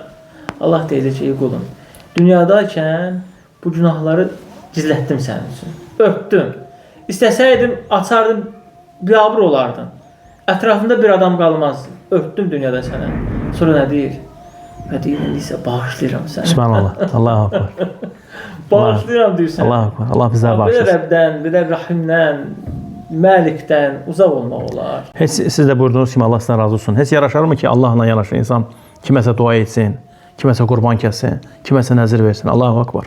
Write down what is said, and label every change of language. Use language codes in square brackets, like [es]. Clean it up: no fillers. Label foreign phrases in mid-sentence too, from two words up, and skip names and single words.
[az] Allah deyəcək ki, ey qulum, dünyadaykən bu günahları gizlətdim sənin üçün. Örtdüm. İstəsəydim, açardım, biabır olardın. Ətrafında bir adam qalmazdı. Örtdüm dünyada sənə. Sonra nə deyir? Və deyir, indi bağışlayıram səni. [ar] سبحان الله. الله أكبر. [az] Bağışlayıram deyirsən. [ar] الله أكبر. [az] Allah bizə bağışlasın. Bir Rəbdən, bir də Rahimdən, Məlikdən uzaq olmaq olar. Heç siz də buyurdunuz ki, Allah sizdən razı olsun. Heç yaraşarmı ki, Allahla yanaşı insan kiməsə dua etsin, kiməsə qurban kəssin, kiməsə nəzir versin. [ar] الله أكبر.